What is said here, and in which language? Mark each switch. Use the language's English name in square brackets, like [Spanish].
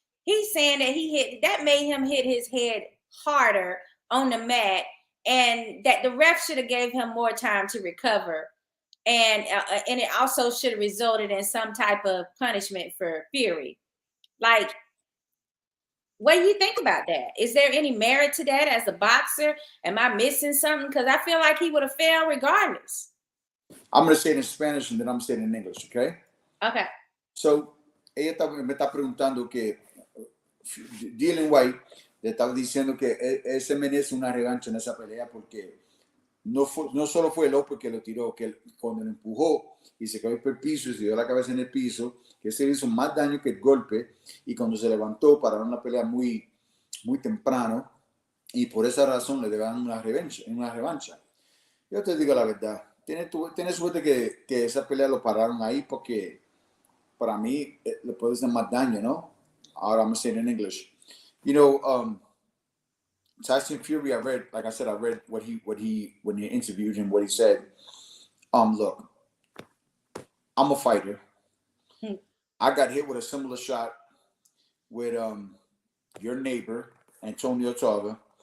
[English] He's saying that that made him hit his head harder on the mat, and that the ref should have gave him more time to recover, and it also should have resulted in some type of punishment for Fury. Like, what do you think about that? Is there any merit to that as a boxer? Am I missing something? Because I feel like he would have failed regardless. I'm going to say it in Spanish and then I'm saying it in English, okay? Okay. [Spanish] So, ella me está preguntando que Dylan White le estaba diciendo que él se merece una revancha en esa pelea porque no solo fue el upper que lo tiró, que cuando lo empujó y se cayó por el piso y se dio la cabeza en el piso, que se hizo más daño que el golpe, y cuando se levantó pararon la pelea muy, muy temprano, y por esa razón le deben una revancha. Yo te digo la verdad, tienes suerte que esa pelea lo pararon ahí, porque para mí le puede hacer más daño, ¿no? [English] Ahora I'm going to say it in English. Tyson Fury, I read what he when he interviewed him, what he said. Look, I'm a fighter. I got hit with a similar shot with your neighbor, Antonio Tarver.